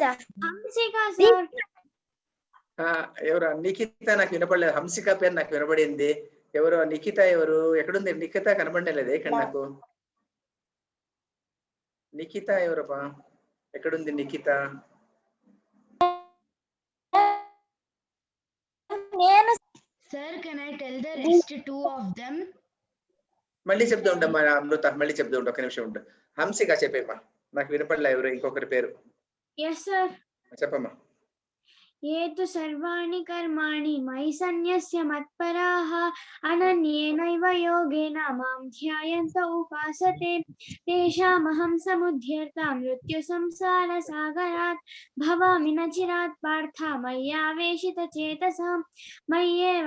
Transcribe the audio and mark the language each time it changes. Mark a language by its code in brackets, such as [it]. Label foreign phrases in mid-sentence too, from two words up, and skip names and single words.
[te] ఎవరు నిఖిత? నాకు వినపడలేదు. హంసిక పేరు నాకు వినపడింది. ఎవరు నిఖిత? ఎవరు? ఎక్కడుంది నిఖిత? కనపడలేదు ఇక్కడ నాకు. నిఖిత ఎవరప్పా? ఎక్కడుంది నిఖిత? [en] Sir, can I tell the rest two of them? [te] మళ్ళీ చెప్తూ ఉంటాం అమృత, మళ్ళీ చెప్తూ ఉంటాం, ఒక నిమిషం ఉంటాం. హంసిక చెప్పేమ్మా, నాకు వినపడలే ఎవరు ఇంకొకరి పేరు [en] Yes sir. [te] చెప్పమ్మా. [sa] ये तु सर्वाणि कर्माणि मयि सन्न्यस्य मत्पराः अनन्येनैव योगेन मां ध्यायन्त उपासते तेषामहं समुद्धर्ता मृत्युसंसारसागरात् भवामि न चिरात् पार्थ मय्यावेशितचेतसां मय्येव